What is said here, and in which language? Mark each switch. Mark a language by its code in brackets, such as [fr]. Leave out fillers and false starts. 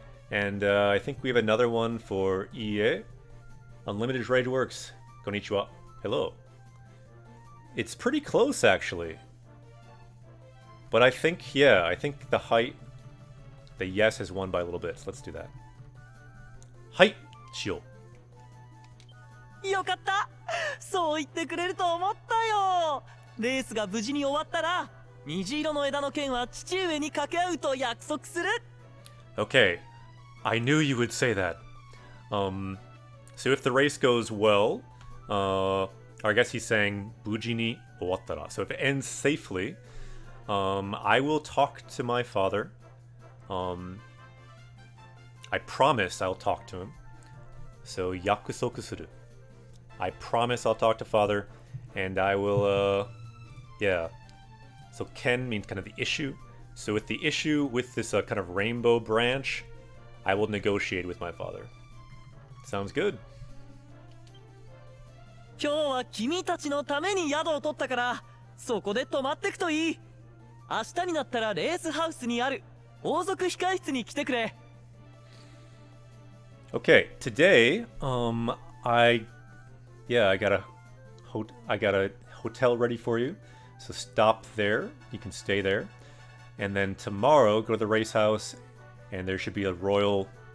[en] And I think we have another one for ie. Unlimited Rage works. Konnichiwa. Hello. It's pretty close, actually. But I think the height... The yes has won by a little bit, so let's do that. [ja] Hai, shio. よかった。そう言ってくれると思ったよ。レースが無事に終わったら、虹色の枝の剣は父上に掛け合うと約束する。 [en] Okay. I knew you would say that. So if the race goes well, or I guess he's saying [ja] buji ni owattara. [en] So if it ends safely, I will talk to my father. I promise I'll talk to him. So [ja] yakusoku suru. [en] I promise I'll talk to father, and I will, yeah. So ken means kind of the issue. So with the issue with this kind of rainbow branch, I will negotiate with my father. Sounds good. [ja] 今日は君たちのために宿を取ったから、そこで泊まってくといい。明日になったらレースハウスにある王族控室に来てくれ。 [en] Okay, today, I got a hotel ready for you. So stop there. You can stay there. And then tomorrow, go to the race house, and there should be a royal...